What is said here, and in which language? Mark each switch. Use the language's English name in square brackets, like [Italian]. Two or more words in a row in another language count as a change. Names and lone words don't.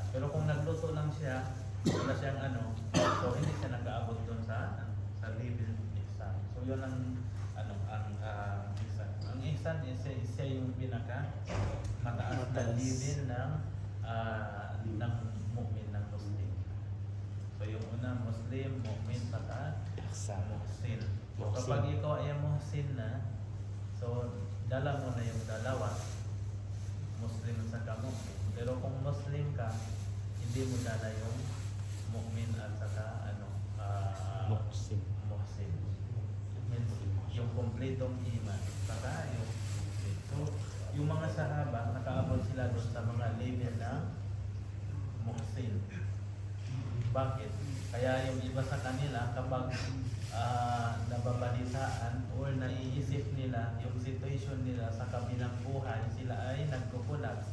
[Filipino] Pero kung nagluto lang siya, wala siyang so hindi siya nag-aabot doon sa level ng ihsan. So yun ang ihsan. Ang ihsan isa yung pinaka mataas na level ng mu'min, ng Muslim. So yung una, Muslim, mu'min, saka muhsin. So kapag ikaw ay muhsin na, so dala mo na yung dalawa, Muslim saka mu'min. Pero kung Muslim ka, hindi mo dala yung mu'min at saka Muhsin. muhsin. Means yung kompletong iman, saka yung muhsin. So yung mga sahaba, nakaabot sila doon sa mga level ng muhsin. Bakit? Kaya yung iba sa kanila, kapag nababalitaan or naiisip nila yung situation nila sa kabilang buhay, sila ay nagkukulat.